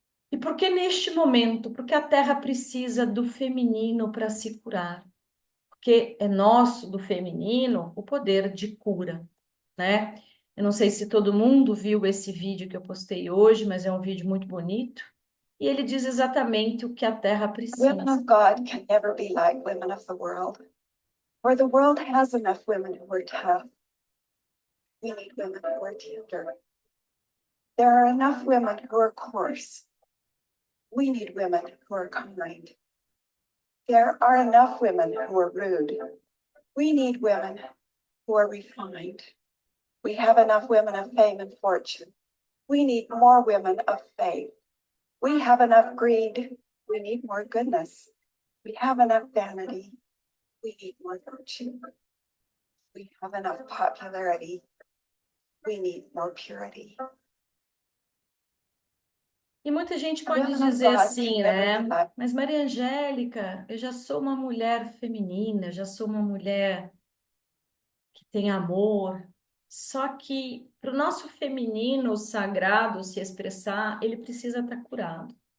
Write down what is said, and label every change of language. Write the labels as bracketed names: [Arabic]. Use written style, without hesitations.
[Portuguese] E por que neste momento? Porque a Terra precisa do feminino para se curar. Porque é nosso, do feminino, o poder de cura, né? Eu não sei se todo mundo viu esse vídeo que eu postei hoje, mas é um vídeo muito bonito. E ele diz exatamente o que a Terra precisa. [English] Women of God can never be like women of the world. For the world has enough women who are tough. We need women who are tender. There are enough women who are coarse. We need women who are kind. There are enough women who are rude. We need women who are refined. We have enough women of fame and fortune. We need more women of faith. We have enough greed. We need more goodness. We have enough vanity. We need more virtue. We have enough popularity. We need more purity. [Portuguese] E muita gente pode dizer assim, né? Mas Maria Angélica, eu já sou uma mulher feminina, eu já sou uma mulher que tem amor. Só que para o nosso feminino sagrado se expressar, ele precisa estar curado.